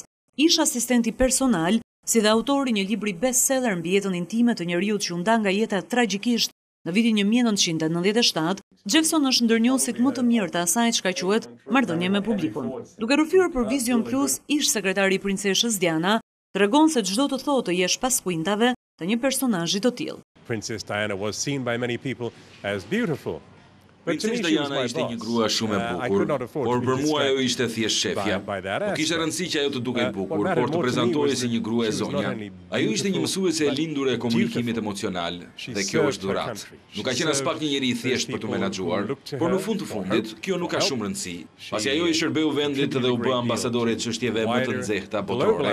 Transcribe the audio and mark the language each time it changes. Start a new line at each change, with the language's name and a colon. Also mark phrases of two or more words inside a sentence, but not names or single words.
Albanian: Ish asistenti personal, si dhe autori një libri bestseller mbi jetën intime të njeriut që u nda nga jeta tragjikisht në vitin 1997, Jeffson është ndër njohësit më të mirë të asaj çka quhet marrëdhënie me publikun. Duke rrëfyer për Vision Plus, ish sekretari i princeshës Diana tregon se çdo të thotë të jesh pas kuintave të një personazhi të tillë.
English: Princess Diana was seen by many people as beautiful.
Albanian: Princess Diana ishte një grua shumë e bukur, por për mua ajo ishte thjesht shefja. Po kishte rëndësi që ajo të dukej bukur, por të prezantohej si një grua e zonja. Ajo ishte një mësuese e lindur e komunikimit emocional, dhe kjo është dhuratë. Nuk ka qenë as pak një njeri i thjesht për të menaxhuar, por në fund të fundit, kjo nuk ka shumë rëndësi, pasi ajo i shërbeu vendit dhe u bë ambasadore e çështjeve më të nxehta botërore.